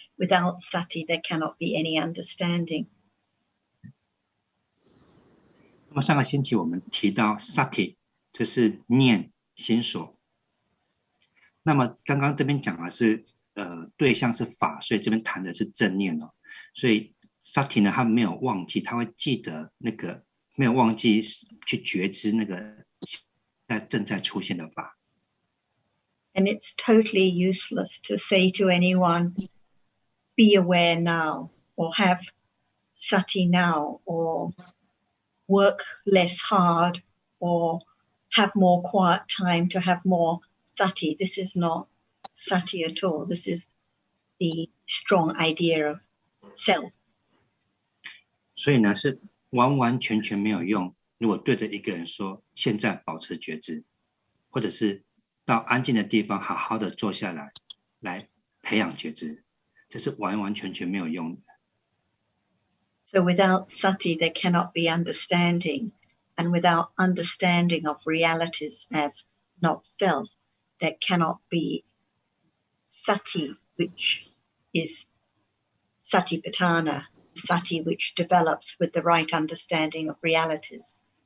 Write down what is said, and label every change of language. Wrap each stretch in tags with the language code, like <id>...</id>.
<en>Without sati, there cannot be any understanding.</en> <zh>那么上个星期我们提到 sati， 这是念心所。那么刚刚这边讲的是对象是法，所以这边谈的是正念哦。所以 sati 呢，他没有忘记，他会记得那个，没有忘记去觉知那个正在出现的法。</zh> <en>And it's totally useless to say to anyone, be aware now, or have sati now, or work less hard, or have more quiet time to have more sati. This is not sati at all. This is the strong idea of self.</en> <zh>所以呢，是完完全全没有用。如果对着一个人说现在保持觉知，或者是到安静的地方好好的坐下来，来培养觉知，这是完完全全没有用的。</zh> <en>So without sati, there cannot be understanding, and without understanding of realities as not self, there cannot be sati, which is satipatthana, sati which develops with the right understanding of realities.</en>